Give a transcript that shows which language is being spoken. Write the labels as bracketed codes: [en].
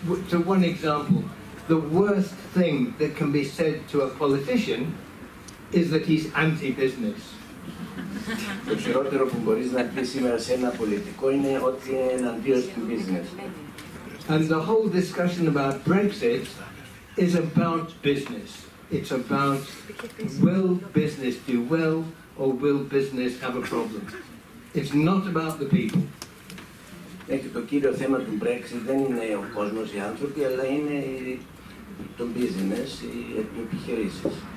[en] So one example, the worst thing that can be said to a politician is that he's anti-business. [el] Το χειρότερο που μπορείς να πεις σήμερα σε ένα πολιτικό είναι ότι είναι εναντίον του business. [en] And the whole discussion about Brexit is about business. It's about will business do well or will business have a problem. It's not about the people. [el] Και το κύριο θέμα του Brexit δεν είναι ο κόσμος, οι άνθρωποι, αλλά είναι το business, οι επιχειρήσεις.